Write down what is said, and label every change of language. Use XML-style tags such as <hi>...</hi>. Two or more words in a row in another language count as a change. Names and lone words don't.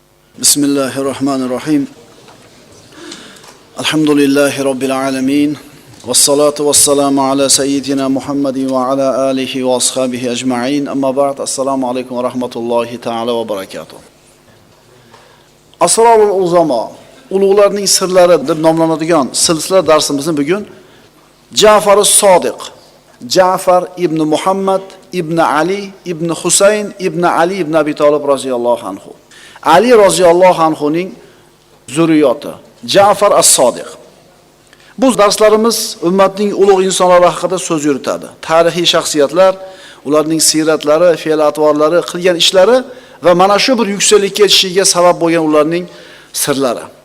<ar>بسم الله الرحمن الرحيم. الحمد لله رب العالمين. والصلاة والسلام على سيدنا محمد وعلى آله وأصحابه أجمعين. أما بعد. السلام عليكم ورحمة الله تعالى وبركاته. أسرار العظماء,</ar> <uz>ulug'larning sirlari deb nomlanadigan silsila darsimizni bugun Ja'far as-Sodiq, Ja'far ibn Muhammad ibn Ali ibn Husayn ibn Ali ibn Abi Talib</uz> <ar>رضي الله عنه.</ar> <uz>Ali</uz> <ar>رضي الله عنهning</ar> <uz>zurriyoti Ja'far as-Sodiq. Bu darslarimiz ummatning ulug' insonlari haqida so'z yuritadi. Tarixiy shaxsiyatlar, ularning siratlari, fe'l-atvorlari, qilgan ishlari va mana shu bir yuksaklikka yetishiga sabab bo'lgan ularning sirlari.</uz>